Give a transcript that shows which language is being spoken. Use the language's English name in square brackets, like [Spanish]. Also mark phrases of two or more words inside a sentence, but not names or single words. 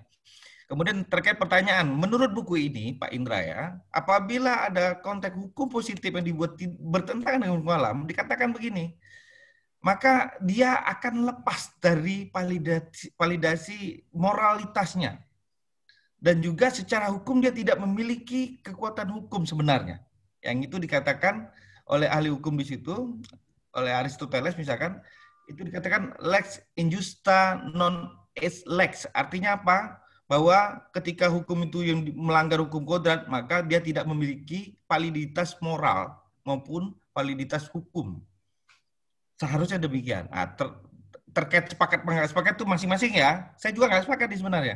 [Indonesian] Kemudian terkait pertanyaan, menurut buku ini Pak Indra ya, apabila ada konteks hukum positif yang dibuat bertentangan dengan hukum alam, dikatakan begini, maka dia akan lepas dari validasi moralitasnya. Dan juga secara hukum dia tidak memiliki kekuatan hukum sebenarnya. Yang itu dikatakan oleh ahli hukum di situ, oleh Aristoteles misalkan, itu dikatakan [Latin] lex injusta non est lex. [Indonesian] Artinya apa? Bahwa ketika hukum itu yang melanggar hukum kodrat, maka dia tidak memiliki validitas moral maupun validitas hukum. Seharusnya demikian. Nah, terkait sepakat nggak sepakat itu masing-masing ya. Saya juga nggak sepakat di sebenarnya.